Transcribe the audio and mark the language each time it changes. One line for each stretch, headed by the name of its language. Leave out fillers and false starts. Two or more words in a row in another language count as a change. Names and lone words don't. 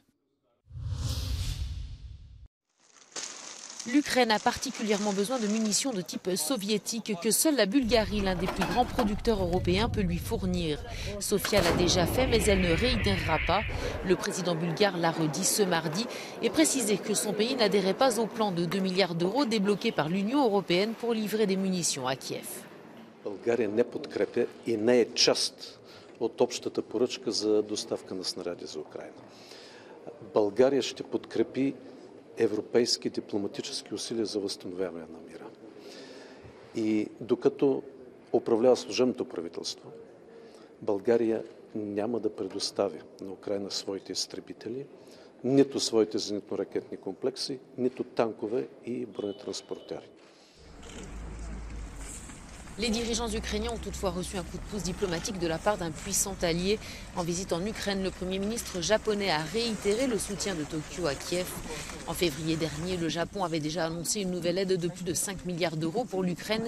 French: L'Ukraine a particulièrement besoin de munitions de type soviétique que seule la Bulgarie, l'un des plus grands producteurs européens, peut lui fournir. Sofia l'a déjà fait, mais elle ne réitérera pas. Le président bulgare l'a redit ce mardi et précisé que son pays n'adhérait pas au plan de 2 milliards d'euros débloqué par l'Union européenne pour livrer des munitions à Kiev.
Bulgarian: България не подкрепя и не е част от общата поръчка за доставка на снаряди за Украйна. България ще подкрепи европейски дипломатически усилия за възстановяване на мира. И докато управлява служебното правителство, България няма да предоставя на Украйна своите изтребители, нито своите зенитно-ракетни комплекси, нито танкове и бронетранспортери.
French: Les dirigeants ukrainiens ont toutefois reçu un coup de pouce diplomatique de la part d'un puissant allié. En visite en Ukraine, le Premier ministre japonais a réitéré le soutien de Tokyo à Kiev. En février dernier, le Japon avait déjà annoncé une nouvelle aide de plus de 5 milliards d'euros pour l'Ukraine.